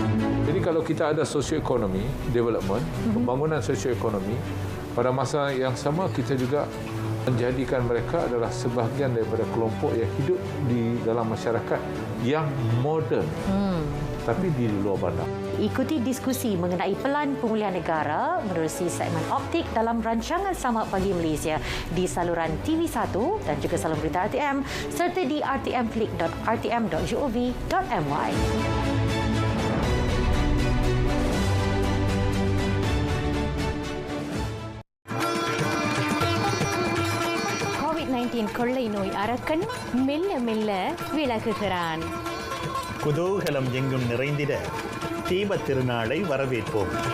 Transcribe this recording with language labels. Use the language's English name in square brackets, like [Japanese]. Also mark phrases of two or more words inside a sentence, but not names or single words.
[Malay] Jadi kalau kita ada sosioekonomi, development, pembangunan sosioekonomi, pada masa yang sama kita juga menjadikan mereka adalah sebahagian daripada kelompok yang hidup di dalam masyarakat yang moden, tapi di luar bandar. Ikuti diskusi mengenai pelan pemulihan negara menerusi segmen optik dalam rancangan Selamat Pagi Malaysia di saluran TV1 dan juga saluran berita RTM serta di rtmflick.rtm.gov.my. [Tamil] COVID-19 கொள்ளை நோய் அரக்கன் மெல்ல மெல்ல விலகுகிறான். குதூகலம் எங்கும் நிறைந்திட தீபத் திருநாளை வரவேற்போம்.